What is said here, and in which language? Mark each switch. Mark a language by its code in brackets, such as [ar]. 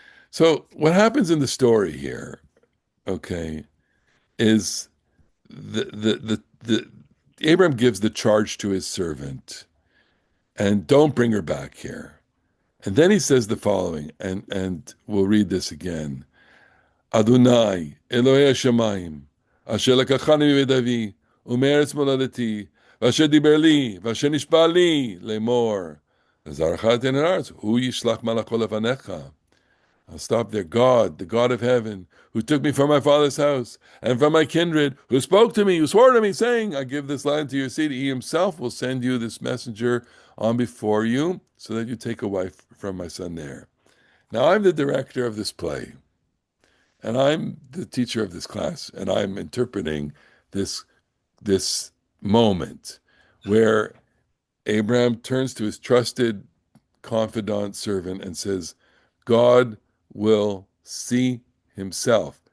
[en] So what happens in the story here, okay, is the Abraham gives the charge to his servant, and don't bring her back here. And then he says the following, and we'll read this again. [he] Adonai, Elohei Hashemayim, asher לקחני מבית אבי, ומארץ מולדתי, ואשר דיבר לי, ואשר נשבע לי, לאמור, לזרעך אתן הארץ, הוא ישלח מלאכו לפניך. [en] I'll stop there. God, the God of heaven, who took me from my father's house and from my kindred, who spoke to me, who swore to me, saying, I give this land to your seed. He himself will send you this messenger on before you, so that you take a wife from my son there. Now, I'm the director of this play, and I'm the teacher of this class, and I'm interpreting this, this moment where Abraham turns to his trusted confidant servant and says, God will see himself.